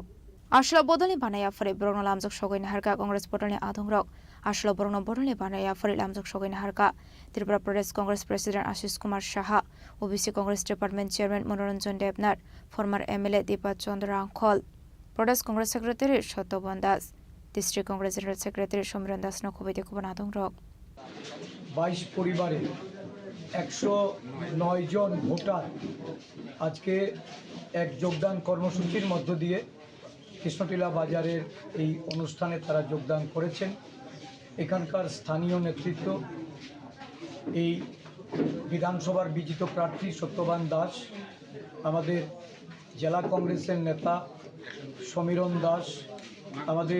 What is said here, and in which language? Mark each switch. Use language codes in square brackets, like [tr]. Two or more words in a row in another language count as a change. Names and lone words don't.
[trp] Ashla bodol ni banaya fare brogno lamjok shogoin harka Congress bodol ni adong rok Ashla brogno bodol ni banaya fare lamjok shogoin harka Tripura Pradesh Congress President Ashish Kumar Shaha OBC Congress Department Chairman Manoranjan Devnar [en] former MLA [trp] Deepa Chandra Angkhol Pradesh Congress Secretary Shotobhan Das, District Congress General Secretary Shomran Das no khobaite kubanatong rok [bn] 22 পরিবারে 109 জন ভোটার আজকে এক যোগদান কর্মসূচির মধ্য দিয়ে কৃষ্ণটিলা বাজারের এই অনুষ্ঠানে তারা যোগদান করেছেন। এখানকার স্থানীয় নেতৃত্ব এই বিধানসভার বিজিত প্রার্থী সত্যবান দাস, আমাদের জেলা কংগ্রেসের নেতা সমীরণ দাস, আমাদের